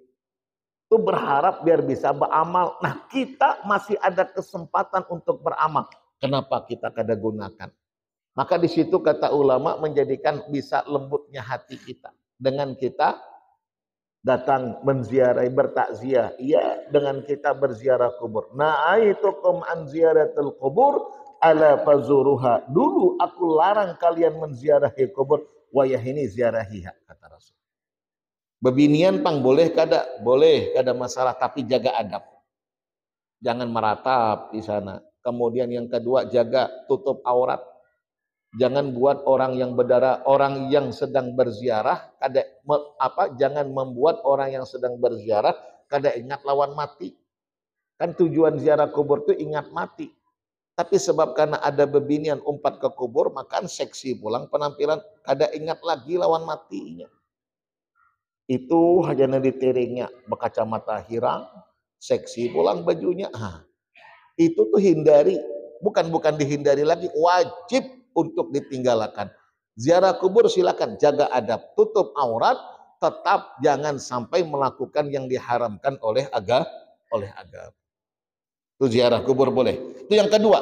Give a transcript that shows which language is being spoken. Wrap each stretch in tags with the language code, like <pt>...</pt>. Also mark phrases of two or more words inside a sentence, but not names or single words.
<id>Itu berharap biar bisa beramal. Nah, kita masih ada kesempatan untuk beramal. Kenapa kita kada gunakan? Maka di situ kata ulama menjadikan bisa lembutnya hati kita. Dengan kita datang menziarahi, bertakziah. Iya, dengan kita berziarah kubur.</id> <ar>نهيتكم عن زيارة القبور ألا فزوروها.</ar> <id>Dulu aku larang kalian menziarahi kubur, wayahini ziarahiha, kata Rasul.</id> <bjn>Bebinian pang boleh kada masalah, tapi jaga adab.</bjn> <id>Jangan meratap di sana. Kemudian yang kedua, jaga tutup aurat. Jangan buat orang yang berdarah, orang yang sedang berziarah jangan membuat orang yang sedang berziarah</id> <bjn>kada ingat lawan mati.</bjn> <id>Kan tujuan ziarah kubur itu ingat mati.</id> <bjn>Tapi sebab karena ada bebinian umpat ke kubur, makan seksi pulang penampilan, kada ingat lagi lawan matinya. Itu hanya diteringnya, berkacamata hirang, seksi pulang bajunya.</bjn> <id>Itu tuh hindari, bukan dihindari lagi, wajib untuk ditinggalkan. Ziarah kubur silakan, jaga adab, tutup aurat, tetap jangan sampai melakukan yang diharamkan oleh agama. Itu ziarah kubur boleh. Itu yang kedua.</id>